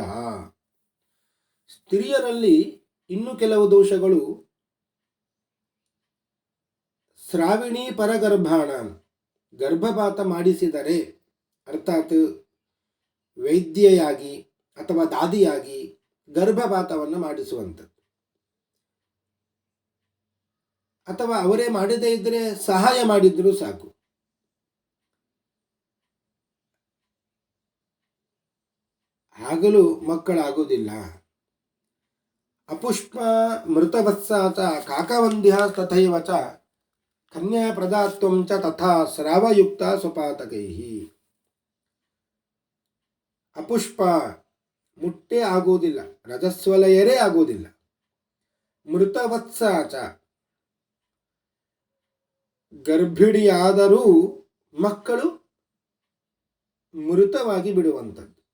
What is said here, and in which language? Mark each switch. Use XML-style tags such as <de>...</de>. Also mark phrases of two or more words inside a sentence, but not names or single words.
<kn>ಸ್ತ್ರೀಯರಲ್ಲಿ ಇನ್ನು ಕೆಲವು ದೋಷಗಳು</kn> <sa>ಶ್ರಾವಿಣಿ ಪರಗರ್ಭಾಣ,</sa> <kn>ಗರ್ಭಪಾತ ಮಾಡಿಸಿದರೆ, ಅರ್ಥಾತ್ ವೈದ್ಯೆಯಾಗಿ ಅಥವಾ ದಾದಿಯಾಗಿ ಗರ್ಭಪಾತವನ್ನು ಮಾಡಿಸುವಂಥದ್ದು, ಅಥವಾ ಅವರೇ ಮಾಡದೇ ಇದ್ದರೆ ಸಹಾಯ ಮಾಡಿದ್ರೂ ಸಾಕು. ಆಗಲೂ ಮಕ್ಕಳಾಗೋದಿಲ್ಲ.</kn> <sa>ಅಪುಷ್ಪ ಮೃತವತ್ಸಾತ ಕಾಕವಂದ್ಯ ತಥೈವ ಚ ಕನ್ಯಾ ಪ್ರದಾತ್ವಂ ಚ ತಥಾ ಸ್ರಾವಯುಕ್ತ ಸ್ವಪಾತಕೈ.</sa> <kn>ಅಪುಷ್ಪ ಮುಟ್ಟೆ ಆಗೋದಿಲ್ಲ, ರಜಸ್ವಲಯರೇ ಆಗೋದಿಲ್ಲ. ಮೃತವತ್ಸಾಚ ಗರ್ಭಿಣಿಯಾದರೂ ಮಕ್ಕಳು ಮೃತವಾಗಿ ಬಿಡುವಂಥದ್ದು.</kn>